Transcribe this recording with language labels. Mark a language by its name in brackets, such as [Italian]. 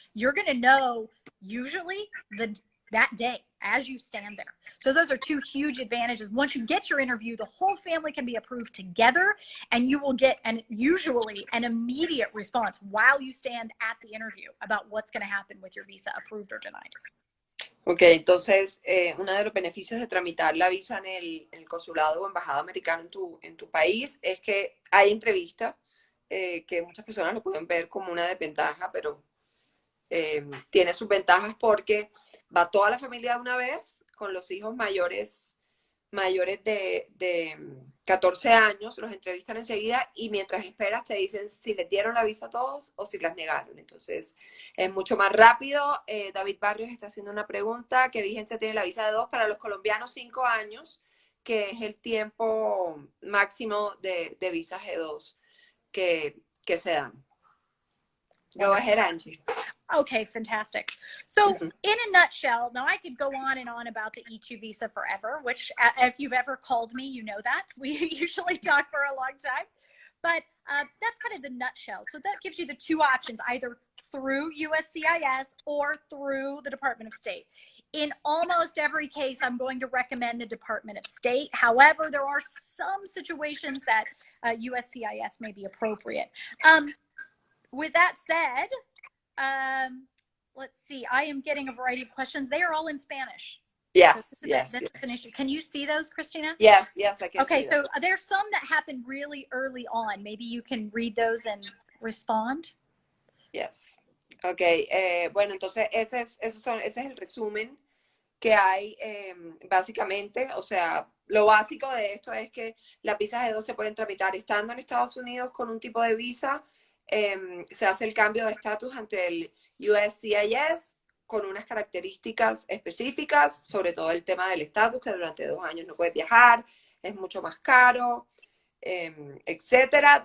[English] You're going to know usually that day as you stand there. So those are two huge advantages. Once you get your interview, the whole family can be approved together, and you will get usually an immediate response while you stand at the interview about what's going to happen with your visa, approved or denied. [Spanish] Ok, entonces uno de los beneficios de tramitar la visa en el consulado o embajada americana en tu país es que hay entrevista, que muchas personas lo pueden ver como una desventaja, pero tiene sus ventajas porque va toda la familia de una vez con los hijos mayores de 14 años, los entrevistan enseguida y mientras esperas te dicen si les dieron la visa a todos o si las negaron. Entonces es mucho más rápido. David Barrios está haciendo una pregunta: ¿qué vigencia tiene la visa de 2? Para los colombianos, 5 años, que es el tiempo máximo de visas G2 que se dan. [English] Go ahead, Angie. Okay, fantastic. So in a nutshell, now I could go on and on about the E2 visa forever, which if you've ever called me, you know that. We usually talk for a long time. But that's kind of the nutshell. So that gives you the two options, either through USCIS or through the Department of State. In almost every case, I'm going to recommend the Department of State. However, there are some situations that USCIS may be appropriate. With that said, let's see. I am getting a variety of questions. They are all in Spanish. Yes, so yes. That's an issue. Can you see those, Christina? Yes, I can okay, see so there's some that happened really early on. Maybe you can read those and respond. Yes. [Spanish] Ok, bueno, entonces ese es el resumen que hay básicamente. O sea, lo básico de esto es que las visas G2 se pueden tramitar estando en Estados Unidos con un tipo de visa. Se hace el cambio de estatus ante el USCIS con unas características específicas, sobre todo el tema del estatus, que durante 2 años no puedes viajar, es mucho más caro, etcétera.